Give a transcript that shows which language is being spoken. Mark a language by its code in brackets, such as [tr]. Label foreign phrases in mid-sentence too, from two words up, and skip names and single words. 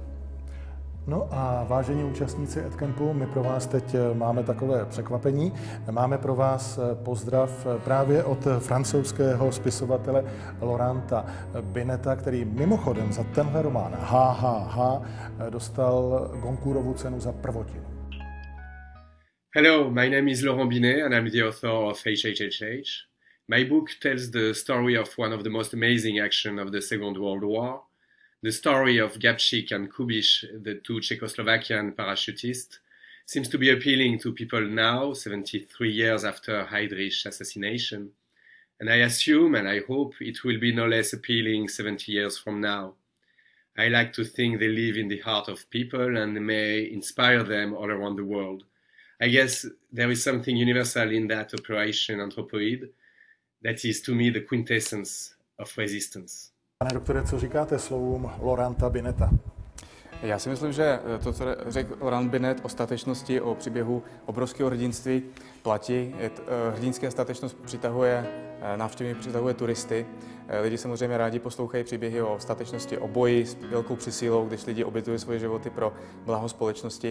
[cs] No a vážení účastníci EdCampu, my pro vás teď máme takové překvapení. Máme pro vás pozdrav právě od francouzského spisovatele Laurenta Bineta, který mimochodem za tenhle román HHH dostal Goncourtovu cenu za prvotinu. [en] Hello, my name is Laurent Binet and I'm the author of HHHH. My book tells the story of one of the most amazing actions of the Second World War. The story of Gabčík and Kubiš, the two Czechoslovakian parachutists, seems to be appealing to people now, 73 years after Heydrich's assassination. And I assume and I hope it will be no less appealing 70 years from now. I like to think they live in the heart of people and may inspire them all around the world. I guess there is something universal in that Operation Anthropoid that is to me the quintessence of resistance. [cs] Pane doktore, co říkáte slovům Laurenta Bineta? Já si myslím, že to, co řekl Laurent Binet o statečnosti, o příběhu obrovského hrdinství, platí. Hrdinská statečnost přitahuje návštěvníky, přitahuje turisty. Lidi samozřejmě rádi poslouchají příběhy o statečnosti, o boji s velkou přesílou, když lidi obětují svoje životy pro blaho společnosti.